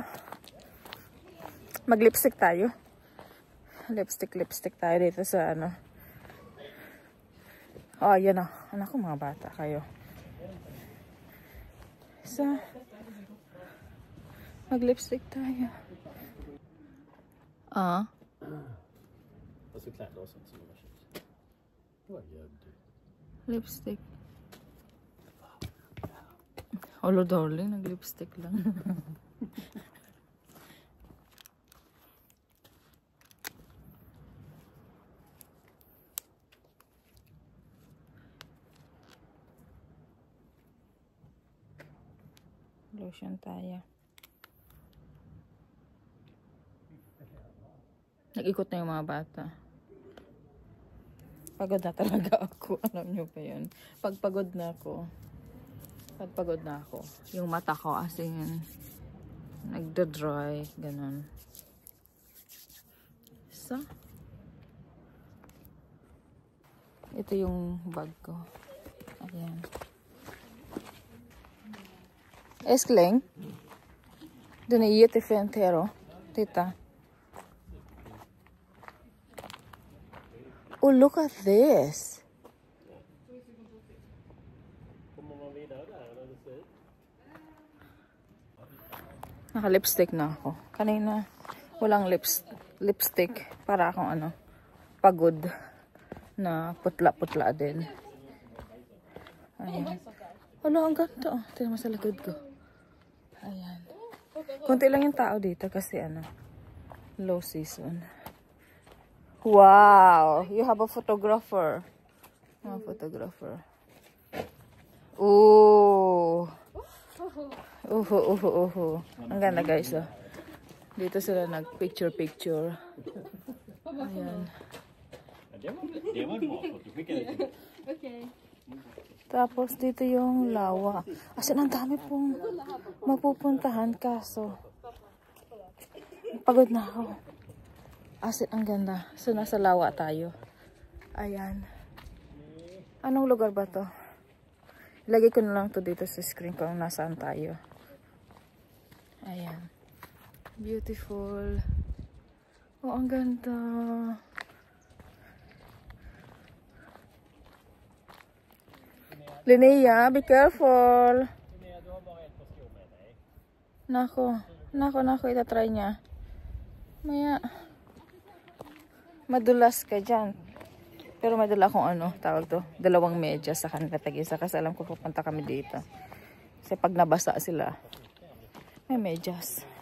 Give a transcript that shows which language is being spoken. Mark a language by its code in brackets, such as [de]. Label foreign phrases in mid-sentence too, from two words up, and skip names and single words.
[tl] Mag-lipstick tayo. Lipstick tayo dito sa ano. Oh, ayan na. Anak ko, mga bata kayo. Mag-lipstick tayo. [sv] Och så kläder och sånt som man har köpt. Vad gör du? [tl] Lipstick. Olo, darling. Nag-lipstick lang. Lotion tayo. Nag-ikot na yung mga bata. Pagod na talaga ako. Alam nyo ba yun? Pagpagod na ako, yung mata ko [en] as in, [tl] nagda-dry, ganun. So, ito yung bag ko. Ayan. Eskling? [sv] Den är jättefint här då. Titta. [en] Oh, look at this. [sv] Kommer man vidare där när det ser ut? [tl] Naka-lipstick na ako. Kanina, walang lipstick. Para akong ano, pagod. Na putla-putla din. Ayan. Wala, ang ganda. Oh. Tignan mo sa likod ko. Ayan. Kunti lang yung tao dito kasi ano, low season. Wow! [en] You have a photographer. [tl] Mga photographer. Ooh! Ang ganda, guys. Oh. Dito sila nag-picture-picture. Ayan. [sv] Det var bra för att du skickade det till mig. Okej. [tl] Tapos dito yung lawa. [en] As in, [tl] ang dami pong mapupuntahan kaso pagod na ako. [en] As in, [tl] ang ganda. So, nasa lawa tayo. Ayan. Anong lugar ba to? Ilagay ko na lang to dito sa screen kung nasaan tayo. Ayan. Beautiful. Oh, ang ganda. [en] Linnea, be careful. [tl] Nako, itatry niya. Maya, madulas ka dyan. Pero may dala akong tawag to, 2 medyas sa kanila tag-isa kasi alam ko pupunta kami dito. Kasi pag nabasa sila, may medyas.